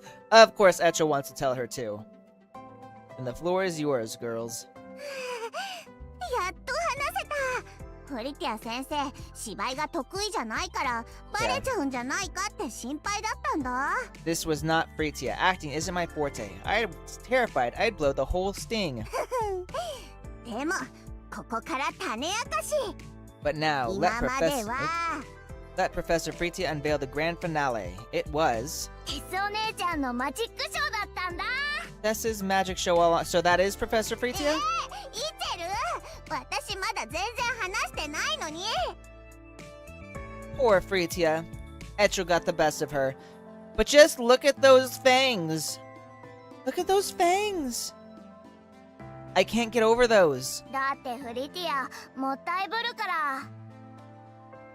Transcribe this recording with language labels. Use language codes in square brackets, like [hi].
[en] Of course, Echo wants to tell her too. And the floor is yours, girls. [ja] やっと話せた。フリティア先生、芝居が得意じゃないからバレちゃうんじゃないかって心配だったんだ。 [en] This was not Fritia. Acting isn't my forte. I was terrified I'd blow the whole sting. [ja] でもここから種明かし。 [en] But now, [ja] 今までは [en] let Professor Fritia unveil the grand finale. It was [ja] テスお姉ちゃんのマジックショーだったんだ。 [en] Tessa's magic show all on. So that is Professor Fritia? [ja] イチェル、私まだ全然話してないのに。 [en] Poor Fritia. Echo got the best of her. But just look at those fangs. Look at those fangs. I can't get over those. [ja] だってフリティアもったいぶるから。